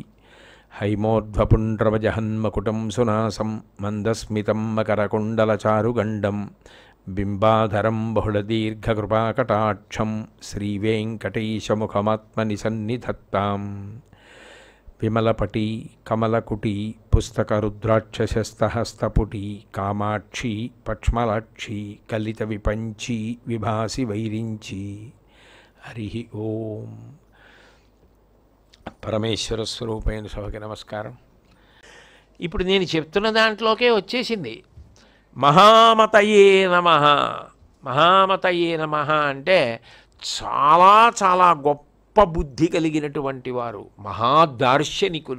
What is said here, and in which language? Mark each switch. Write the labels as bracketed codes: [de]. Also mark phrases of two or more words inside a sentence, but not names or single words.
[sa] हैमोध्वपुण्ड्रमजहन्मकुटं सुनासं मन्दस्मितं मकरकुण्डलचारुगण्डं बिम्बाधरं बहुलदीर्घकृपाकटाक्षं श्रीवेङ्कटेशमुखमात्मनिसन्निधत्ताम्। विमलपटी कमलकुटी पुस्तकरुद्राक्षशस्तहस्तपुटी कामाक्षी पक्ष्मलाक्षी कलितविपञ्ची विभासि वैरिञ्ची। हरि ओम। [te] పరమేశ్వర స్వరూపైన సభకి నమస్కారం. ఇప్పుడు నేను చెప్తున్న దాంట్లోకే వచ్చేసింది. [sa] మహామతయే నమః. మహామతయే నమః [te] అంటే చాలా చాలా గొప్ప బుద్ధి కలిగినటువంటి వారు, మహాదార్శనికులు.